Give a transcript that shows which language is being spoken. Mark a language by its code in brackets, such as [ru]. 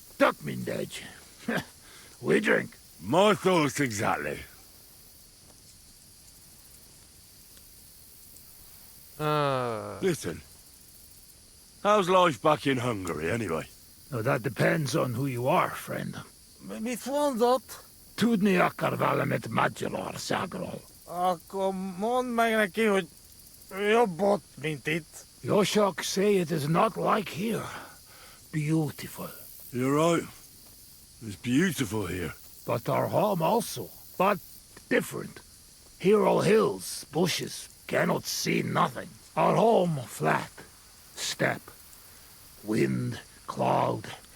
[en] Duck mindej. We drink. My thoughts exactly. Listen. How's life back in Hungary, anyway? Now that depends on who you are, friend. [hu] Mit mondott? Tudni akar valamit Magyarországról. Akkor mondd meg neki, hogy jobb ott, mint itt. [en] Yoshok say it is not like here. Beautiful. You're right. It's beautiful here. But our home also. But different. Here all hills, bushes, cannot see nothing. Our home flat. Steppe. Wind, cloud.